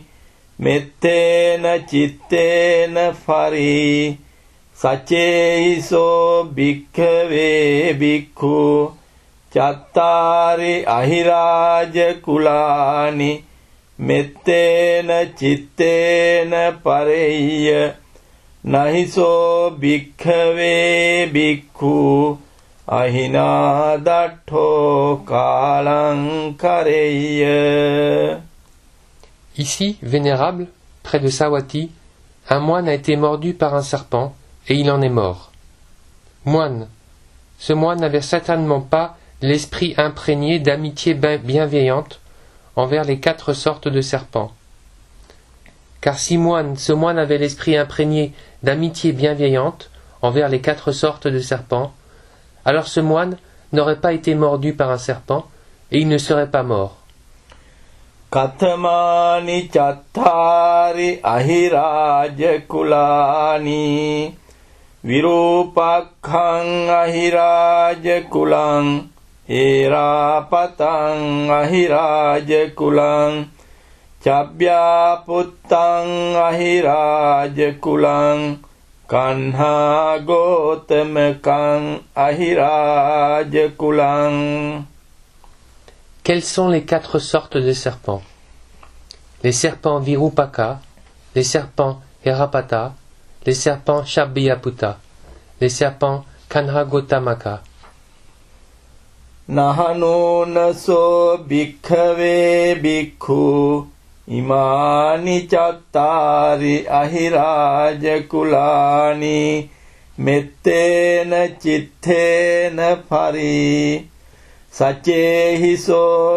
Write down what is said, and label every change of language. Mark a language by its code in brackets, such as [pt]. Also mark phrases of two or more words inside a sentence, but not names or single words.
[pi] mettena chittena pari sachehiso bhikkhave bhikkhu chattari ahiraja kulani mettena chittena pareya nahiso bhikkhave bhikkhu ahinadatto kalang kareya. [fr] Ici, vénérable, près de Savatthi, un moine a été mordu par un serpent, et il en est mort. Moine, ce moine n'avait certainement pas l'esprit imprégné d'amitié bienveillante envers les 4 sortes de serpents. Car si ce moine avait l'esprit imprégné d'amitié bienveillante envers les 4 sortes de serpents, alors ce moine n'aurait pas été mordu par un serpent, et il ne serait pas mort. [pi] Katamani chattari ahiraja kulani virupakkhaṃ ahiraja kulang erapataṃ ahiraja kulang Chabhyaputtaṃ ahiraja kulang kanha gotamakaṃ ahiraja kulang. [fr] Quelles sont les 4 sortes de serpents? Les serpents Virupaka, les serpents Herapata, les serpents Chabhyaputta, les serpents Kanhagotamaka. [pi] Nahanunaso bhikkhave bhikkhu imani chattari ahiraja kulani mettena chittena pari sachehiso